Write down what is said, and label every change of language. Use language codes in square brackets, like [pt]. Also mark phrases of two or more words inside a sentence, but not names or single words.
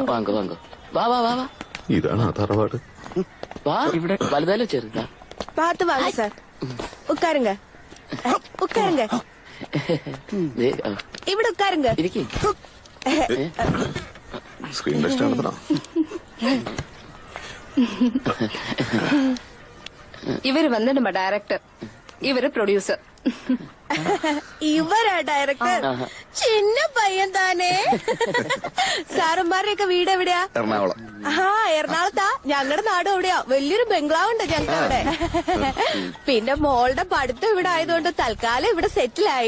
[ta] வாங்க வாங்க. வா வா வா வா. [ml] ഇതാണ് ആ തറവാട്. വാ, ഇവിടെ വലുതാലോ ചെറുതാ? [ta] பாத்து வாங்க சார். உக்காருங்க உக்காருங்க. [ml] ഇവിടെ ഉക്കാരുങ്ക. സ്ക്രീൻ ടെസ്റ്റ് നടത്തണം. [ta] இவரு வந்து நம்ம டைரக்டர், இவரு ப்ரொடியூசர். [ml] ഇവരാ ഡയറക്ടർ? [ta] சின்ன பையன் தானே. [ml] സാറന്മാരുടെയൊക്കെ വീട് എവിടെയാ? എറണാകുളം. എറണാകുളത്താ? ഞങ്ങളുടെ നാട് എവിടെയാ? വലിയൊരു ബംഗ്ലാവ് ഉണ്ട് ഞങ്ങൾക്ക് അവിടെ. പിന്നെ മോളുടെ പഠിത്തം ഇവിടെ ആയതുകൊണ്ട് തൽക്കാലം ഇവിടെ സെറ്റിലായി.